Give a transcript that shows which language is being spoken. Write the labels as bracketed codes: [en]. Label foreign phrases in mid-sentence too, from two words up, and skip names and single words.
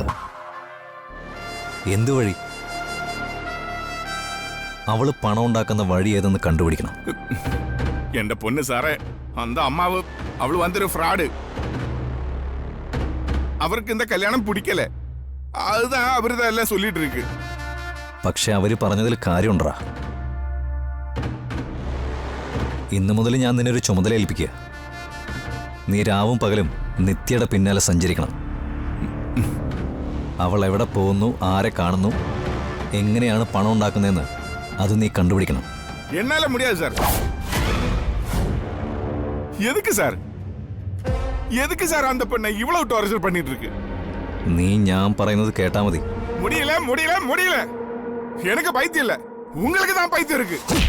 [ml] എന്തു വഴി? അവള് പണം ഉണ്ടാക്കുന്ന വഴി ഏതെന്ന് കണ്ടുപിടിക്കണം. എന്റെ പൊന്ന് സാറേ, [ta] அந்த அம்மாவு அவள் வந்து ஒரு ஃப்ராடு. அவருக்கு இந்த கல்யாணம் பிடிக்கல, அதுதான் அவருதான் எல்லாம் சொல்லிட்டு இருக்கு. [ml] പക്ഷെ അവര് പറഞ്ഞതിൽ കാര്യമുണ്ടാ. ഇന്നു മുതൽ ഞാൻ നിന്നൊരു ചുമതല ഏൽപ്പിക്കുക. നീ രാവും പകലും നിത്യയുടെ പിന്നാലെ സഞ്ചരിക്കണം. അവൾ എവിടെ പോകുന്നു, ആരെ കാണുന്നു, എങ്ങനെയാണ് പണം ഉണ്ടാക്കുന്നതെന്ന് അത് നീ കണ്ടുപിടിക്കണം. [ta] என்னால முடியாது சார். எதுக்கு சார்? எதுக்கு சார் அந்த பொண்ணை இவ்வளவு டார்ச்சர் பண்ணிட்டு இருக்கு? [ml] നീ ഞാൻ പറയുന്നത് കേട്ടാ മതി. [ta] முடியல முடியல முடியல. எனக்கு பைத்தியம் இல்ல, உங்களுக்கு தான் பைத்தியம் இருக்கு.